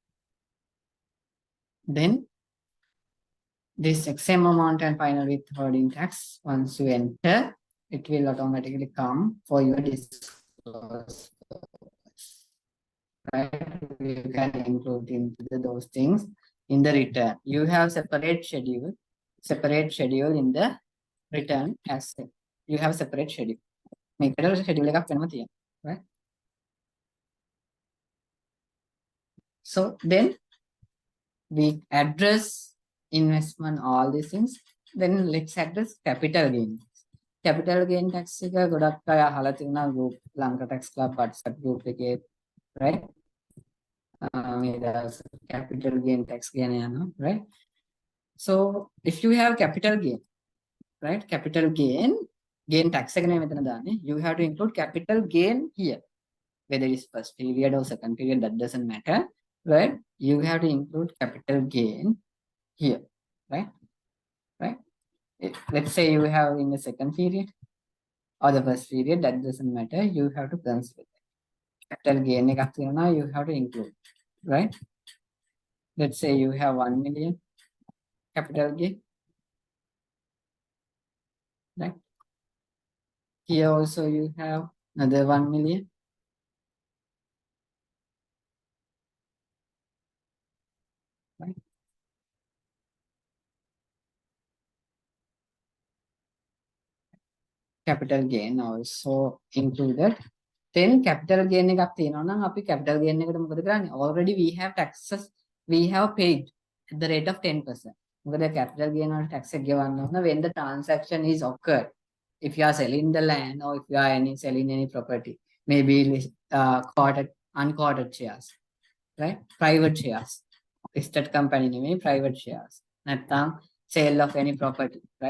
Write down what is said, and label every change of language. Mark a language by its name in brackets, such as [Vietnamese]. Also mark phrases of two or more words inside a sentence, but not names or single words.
[English] Then this same amount and final withholding tax, once you enter, it will automatically come for your disclosure, right? You can include into those things in the return. You have separate schedule in the return as you have separate schedule. [Sinhala] මේකට schedule එකක් වෙනම තියෙනවා, [English] right? So then we address investment, all these things. Then let's address capital gain. Capital gain tax [Sinhala] එක ගොඩක් අය අහලා තියෙනවා group ලංකා tax club WhatsApp group එකේ, right? මේ දවස් [English] capital gain tax [Sinhala] ගැන යනවා, [English] right? So if you have capital gain, right? Capital gain tax [Sinhala] එක නේ මෙතන දාන්නේ. [English] You have to include capital gain here. Whether it's first period or second period, that doesn't matter, right? You have to include capital gain here, right? Right? Let's say you have in the second period or the first period, that doesn't matter. You have to consider capital gain [Sinhala] එකක් තියෙනවා, [English] you have to include, right? Let's say you have 1 million capital gain, right? Here also you have another 1 million. Right? Capital gain also included. Then capital gain [Sinhala] එකක් තියෙනවා නම් අපි [English] capital gain [Sinhala] එකට මොකද කරන්නේ? [English] Already we have taxes we have paid at the rate of 10%. [Sinhala] මොකද [English] capital gain [Sinhala] වල tax එක ගෙවන්න ඕන [English] when the transaction is occurred. If you are selling the land or if you are selling any property, maybe unquoted shares, right? Private shares. Listed company නෙමෙයි, private shares. [Sinhala] නැත්නම් [English] sale of any property, right?